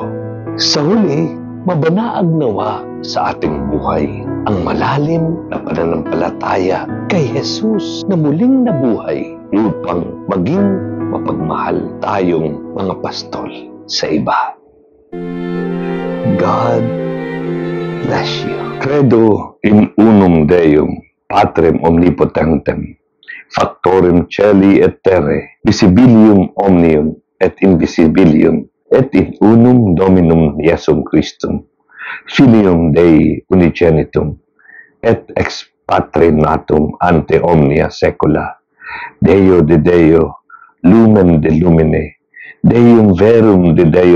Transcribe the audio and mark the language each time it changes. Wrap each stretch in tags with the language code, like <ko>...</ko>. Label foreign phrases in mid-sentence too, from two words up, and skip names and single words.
<tl>Sa huli, mabanaag nawa sa ating buhay ang malalim na pananampalataya kay Jesus na muling nabuhay upang maging mapagmahal tayong mga pastol sa iba.</tl> <en>God bless you.</en> <la>Credo in unum Deum, Patrem omnipotentem, factorem celi et terre, visibilium omnium et invisibilium, et in unum Dominum Iesum Christum, Filium Dei unigenitum, et ex Patre natum ante omnia saecula, Deo de Deo, lumen de lumine, Deum verum de Deo</la>